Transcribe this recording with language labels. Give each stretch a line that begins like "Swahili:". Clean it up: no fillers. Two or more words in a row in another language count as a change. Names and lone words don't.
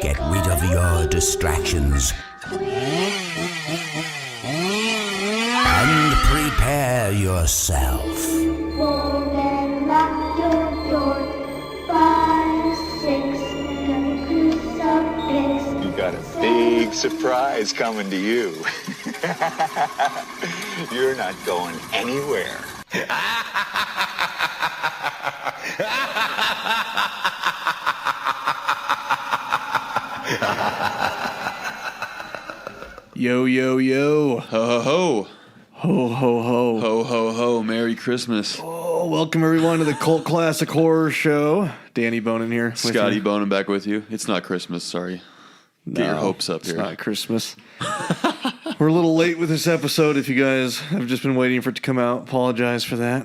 English: Get rid of your distractions and prepare yourself. Fold and lock your door. 5, 6, got crucifix. You got a big surprise coming to you. You're not going anywhere. Yo, yo, yo. Ho, ho, ho. Ho, ho, ho. Ho, ho, ho. Merry Christmas. Oh, welcome everyone to the Cult Classic Horror Show. Danny Bonin here. Scotty Bonin back with you. It's not Christmas, sorry. Get your hopes up it's here. It's not Christmas. We're a little late with this episode. If you guys have just been waiting for it to come out, apologize for that.